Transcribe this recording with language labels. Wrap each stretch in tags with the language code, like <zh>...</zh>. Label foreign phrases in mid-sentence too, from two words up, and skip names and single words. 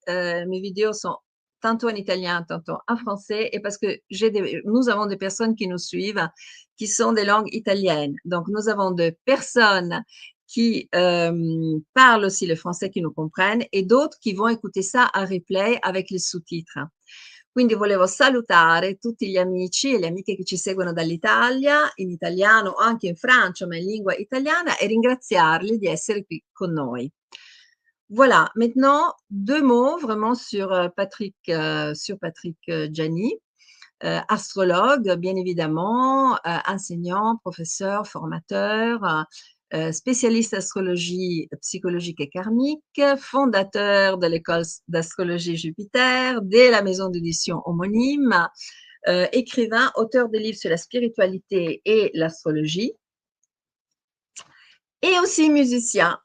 <fr>Mes vidéos sont tantôt en italien, tantôt en français, et parce que nous avons des personnes qui nous suivent qui sont des langues italiennes. Donc, nous avons des personnes qui parlent aussi le français, qui nous comprennent, et d'autres qui vont écouter ça en replay avec les sous-titres.</fr> <it>Quindi volevo salutare tutti gli amici e le amiche che ci seguono dall'Italia, in italiano o anche in Francia, ma in lingua italiana, e ringraziarli di essere qui con noi.</it> <fr>Voilà, maintenant deux mots vraiment sur Patrick Gianni, astrologue bien évidemment, enseignant, professeur, formateur, spécialiste astrologie psychologique et karmique, fondateur de l'école d'astrologie Jupiter, de la maison d'édition homonyme, écrivain, auteur de livres sur la spiritualité et l'astrologie, et aussi musicien.</fr>